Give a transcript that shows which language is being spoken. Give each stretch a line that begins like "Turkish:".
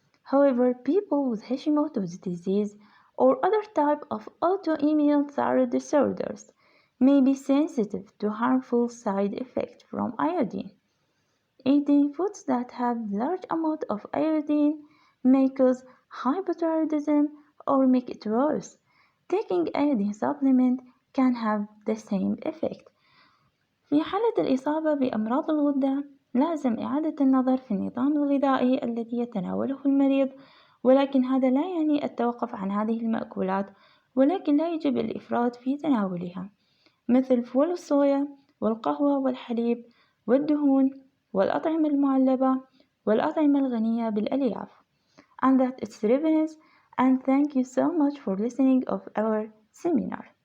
English: However, people with Hashimoto's disease or other type of autoimmune thyroid disorders may be sensitive to harmful side effects from iodine. Eating foods that have large amount of iodine may cause hypothyroidism or make it worse. Taking iodine supplement can have the same effect.
Arabic: في حالة الإصابة بأمراض الغدة، لازم إعادة النظر في النظام الغذائي الذي يتناوله المريض، ولكن هذا لا يعني التوقف عن هذه المأكولات، ولكن لا يجب الإفراط في تناولها، مثل فول الصويا والقهوة والحليب والدهون والأطعمة المعلبة والأطعمة الغنية بالألياف.
English: And that it's Revenus, and thank you so much for listening of our seminar.